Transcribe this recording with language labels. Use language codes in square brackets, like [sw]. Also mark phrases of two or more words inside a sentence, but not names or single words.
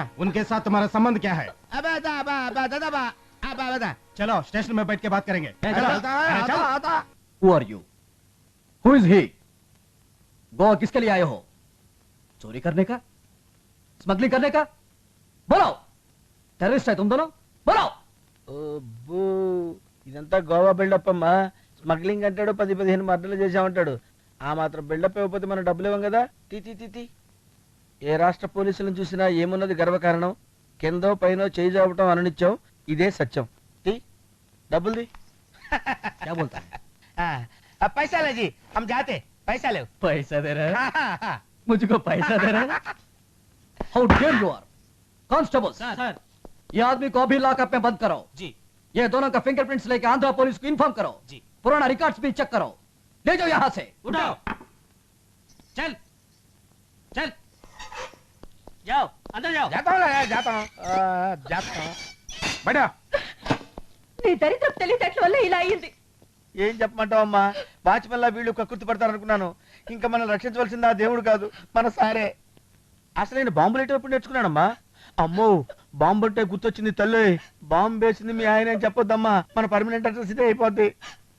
[hi] उनके साथ तुम्हारा संबंध क्या है? अबे दा बा बा दा बा अबे बता. चलो स्टेशन में बैठ के बात करेंगे. आता आता आता. [en] Who are you? Who is he? [hi] गोवा किसके लिए आए हो? चोरी करने का? स्मगलिंग करने का? बोलो. टेररिस्ट है तुम दोनों? बोलो. [te] అబ్బో, ఇదంతా గోవా బిల్డప్ అమ్మా. స్మగ్లింగ్ అంటాడు, 10-15 మర్డర్లు చేసామంటాడు. ఆ మాత్రం బిల్డప్ ఇవ్వకపోతే మనం డబ్బులు ఇవ్వం కదా. తి ఏ రాష్ట్ర పోలీసులను చూసినా ఏమున్నది గర్వకారణం? కిందో పైనో చేయి చాపటం అననిచ్చాం. ఇదే సత్యం. తి డబ్బులు [hi] क्या बोलता है? पैसा ले जी, हम जाते. पैसा ले. पैसा दे रहा है? मुझको पैसा दे रहा है? [en] How dare you are? constable sir, [hi] ये आदमी को अभी लॉकअप में बंद करो. जी. ये दोनों का फिंगरप्रिंट्स लेके आंध्रा पुलिस को इन्फॉर्म करो. जी. पुराना रिकॉर्ड्स भी चेक करो. ले जाओ यहाँ से. उठाओ. चल चल जाओ, अंदर जाओ. जाता हूँ. बैठा. [te] నీ దరిద్రపు తెలివితేటల వల్ల ఇలా అయ్యింది. ఏం చెప్పమంటావమ్మా? వాచ్మెన్ లా వీళ్ళు కక్కుర్తి పడతారు అనుకున్నాను. ఇంకా మనం రక్షించవలసింది ఆ దేవుడు కాదు, మన సారే. అసలు నేను బాంబులు ఎప్పుడు నేర్చుకున్నానమ్మా? అమ్మో, బాంబు అంటే గుర్తొచ్చింది తల్లి. బాంబు వేసింది మీ ఆయన అని చెప్పొద్దమ్మా, మన పర్మనెంట్ అడ్రస్ ఇదే అయిపోద్ది.